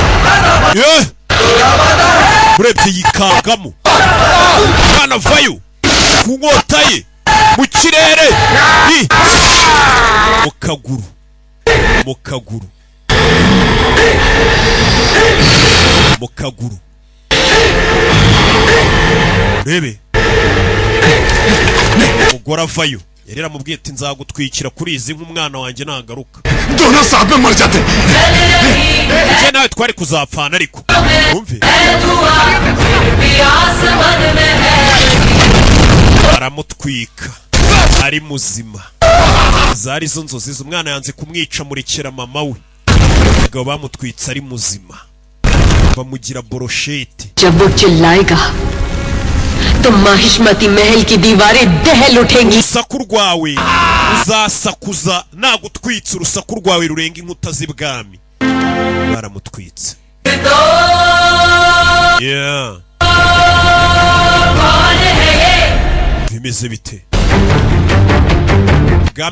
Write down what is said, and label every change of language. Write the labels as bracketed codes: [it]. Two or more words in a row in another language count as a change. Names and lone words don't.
[rw] urebye yikangamo bwana vayo ku nkota ye mu kirere mu kaguru rebe umugore avayo yari yaramubwiye ati nzagutwikira kuri izi nk'umwana wanjye nagaruka [hi] दोनों साथ में मर जाते [rw] je nawe twari kuzapfana ariko umve aramutwika ari muzima zari zo nzozi z'umwana yanze kumwica murekera mama we ubwo bamutwitse ari muzima bamugira boroshete [hi] जब वो चिल्लाएगा तो माहिष्मती महल की दीवारें दहल उठेंगी [rw] urusaku rwawe uzasakuza nagutwitse urusaku rwawe rurenga inkuta z'ibwami baramutwitse bimeze bite ubwami